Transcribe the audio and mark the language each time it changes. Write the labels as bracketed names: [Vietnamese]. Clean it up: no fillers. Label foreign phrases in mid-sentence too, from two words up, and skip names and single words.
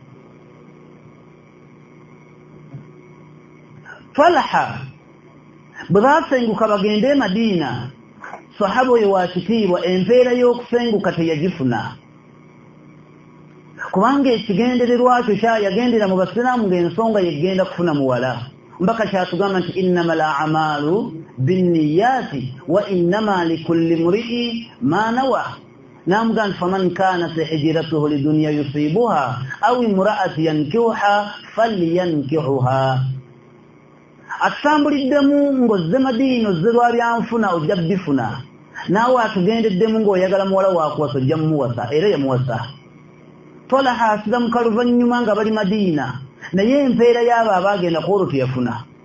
[Ganda] Falaha bwe baasenguka bagende e Madiina, sahaba oyo wa kitiibwa empeera y'okusenguka teyagifuna, kubanga ekigendererwa kyo yagendera mu basiraamu ng'ensonga yegenda kufuna muwala. mpaka kyatugamba nti [Arabic] إنما الأعمال بالنيات وإنما لكل امرئ ما نوى. Namugamba فمن كانت هجرته لدنيا يصيبها أو امرأة ينكحها فلينكحها. [Ganda] Atambuliddemu ng'ozze Madiina ozze lwa byanfuna ojja bifuna. Naawe atugendeddemu ng'oyagala muwala waakuwasa ojja mumuwasa era yamuwasa. Tolaha asiga mu kaluvannyuma nga bali Madiina naye empeera y'abo abaagenda ku olwo teyafuna.